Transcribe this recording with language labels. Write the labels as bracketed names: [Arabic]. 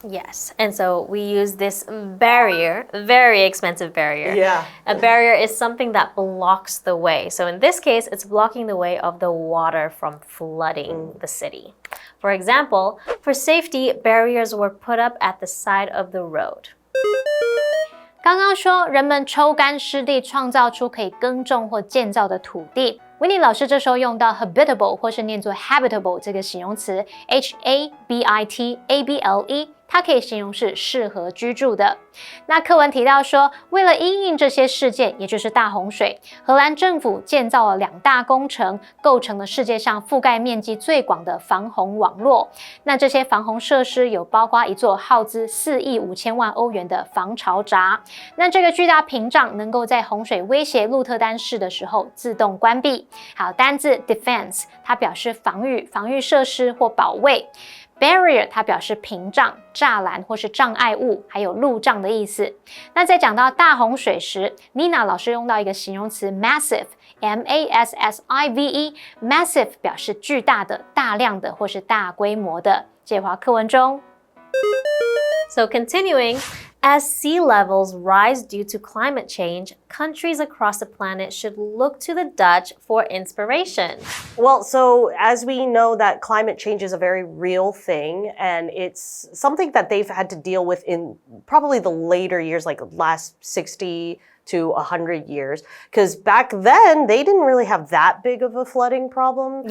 [English] Yes, and so we use this barrier, very expensive barrier. Yeah. A barrier is something that blocks the way. So in this case, it's blocking the way of the water from flooding the city. For example, for safety, barriers were put up at the side of the road. [Chinese] 刚刚说人们抽干湿地，创造出可以耕种或建造的土地。 Winnie 老师这时候用到 habitable 或是念作 habitable 这个形容词 H-A-B-I-T-A-B-L-E 它可以形容是适合居住的。那课文提到说，为了因应这些事件，也就是大洪水，荷兰政府建造了2大工程，构成了世界上覆盖面积最广的防洪网络。那这些防洪设施有包括一座耗资4亿5千万欧元的防潮闸。那这个巨大屏障能够在洪水威胁鹿特丹市的时候自动关闭。好，单字 defense 它表示防御设施或保卫。 Barrier 它表示屏障、栅栏或是障碍物，还有路障的意思。那在讲到大洪水时 ，Nina 老师用到一个形容词 massive，massive 表示巨大的、大量的或是大规模的。介华课文中。 [English] So continuing, as sea levels rise due to climate change, countries across the planet should look to the Dutch for inspiration. Well, so as we know that climate change is a very real thing, and it's something that they've had to deal with in probably the later years, like last 60 to 100 years, because back then they didn't really have that big of a flooding problem.